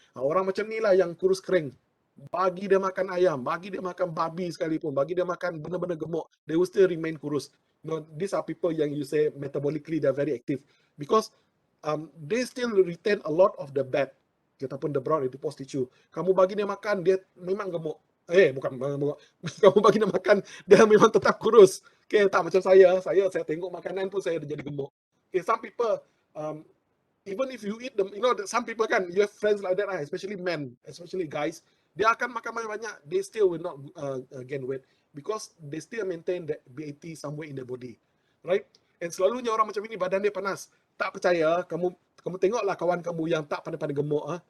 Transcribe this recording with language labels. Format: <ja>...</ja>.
<ms>Orang macam ni lah yang kurus kering. Bagi dia makan ayam, bagi dia makan babi sekalipun, bagi dia makan benda-benda gemuk,</ms> <en>they will still remain</en> <ms>kurus.</ms> <en>These are people yang you say metabolically they're very active because they still retain a lot of the bad ataupun the brown adipose tissue.</en> <ms>Kamu bagi dia makan, dia memang gemuk. Bukan. Kamu bagi dia makan, dia memang tetap kurus. Okay, tak macam saya tengok makanan pun saya jadi gemuk.</ms> <en>Okay, some people, even if you eat them, some people kan, you have friends like that, especially men, especially guys,</en> <ms>dia akan makan banyak-banyak,</ms> <en>they still will not gain weight because they still maintain that BAT somewhere in their body, right?</en> <ms>And selalunya orang macam ini badan dia panas. Tak percaya, kamu tengoklah kawan kamu yang tak pandai-pandai gemuk.</ms>